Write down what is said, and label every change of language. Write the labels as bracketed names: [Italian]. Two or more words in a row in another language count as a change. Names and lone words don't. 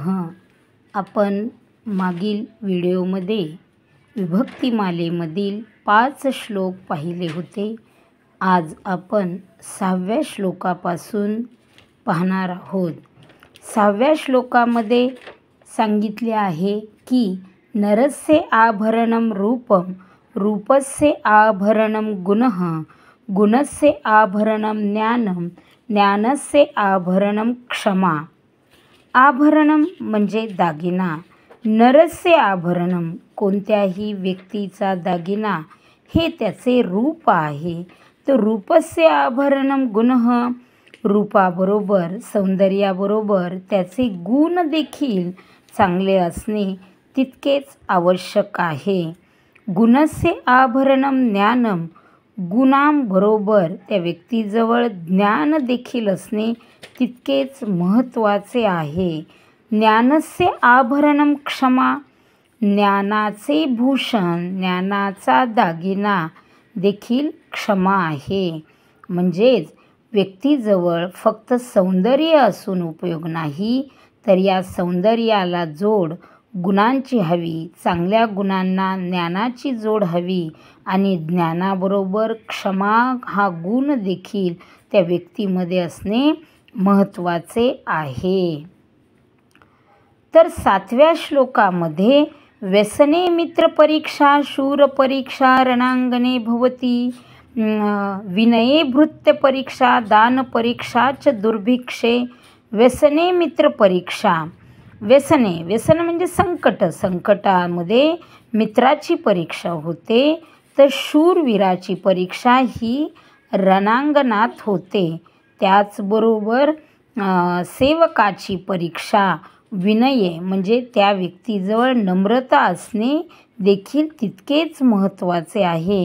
[Marathi] आपण मागील व्हिडिओमध्ये विभक्तिमालेमधील 5 श्लोक पाहिले होते. आज आपण 6व्या श्लोकापासून पाहणार आहोत. 6व्या श्लोकामध्ये सांगितले आहे की [Sanskrit] नरस्य आभरणं रूपं, रूपस्य आभरणं गुणः, गुणस्य आभरणं ज्ञानं, ज्ञानस्य आभरणं क्षमा. [Marathi] आभरणं म्हणजे दागिना. [Sanskrit] नरस्य आभरणं [Marathi] कोणत्याही व्यक्तीचा दागिना हे त्याचे रूप आहे. तर [Sanskrit] रूपस्य आभरणं गुणः, [Marathi] रूपाबरोबर सौंदर्याबरोबर त्याचे गुण देखील चांगले असणे तितकेच आवश्यक आहे. [Sanskrit] गुणस्य आभरणं ज्ञानं, [Marathi] गुणांबरोबर त्या व्यक्तीजवळ ज्ञान देखील असणे तितकेच महत्त्वाचे आहे. [Sanskrit] ज्ञानस्य आभरणं क्षमा, [Marathi] ज्ञानाचे भूषण, ज्ञानाचा दागिना देखील क्षमा आहे. म्हणजेच व्यक्तीजवळ फक्त सौंदर्य असून उपयोग नाही, तर या सौंदर्याला जोड गुणांची हवी. चांगल्या गुणांना ज्ञानाची जोड हवी आणि ज्ञानाबरोबर क्षमा हा गुण देखील त्या व्यक्तीमध्ये असणे महत्त्वाचे आहे. तर 7व्या श्लोकामध्ये [Sanskrit] व्यसने मित्रपरीक्षा शूरपरीक्षा रणांगणे भवती, विनये भृत्यपरीक्षा दानपरीक्षा च दुर्भिक्षे. व्यसने मित्रपरीक्षा. [Marathi] व्यसन म्हणजे संकट. संकटामध्ये मित्राची परीक्षा होते. तर शूरवीराची परीक्षा ही रणांगणात होते. त्याचबरोबर सेवकाची परीक्षा, विनय म्हणजे त्या व्यक्तीजवळ नम्रता असणे देखील तितकेच महत्त्वाचे आहे.